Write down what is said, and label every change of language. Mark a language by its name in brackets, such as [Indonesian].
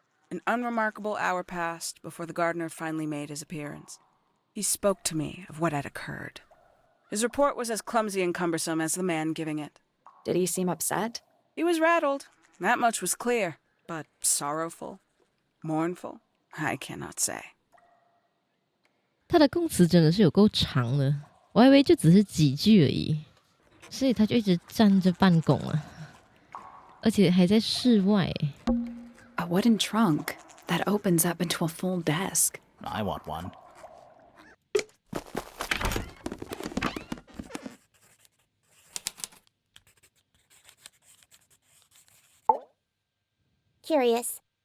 [English] An unremarkable hour passed before the gardener finally made his appearance. He spoke to me of what had occurred. His report was as clumsy and cumbersome as the man giving it. Did he seem upset? He was rattled. That much was clear. But sorrowful, mournful, I cannot say. [Chinese] 他的供词真的是有够长的，我还以为就只是几句而已，所以他就一直站着办公啊，而且还在室外。 [English] A wooden trunk that opens up into a full desk. I want one. Curious.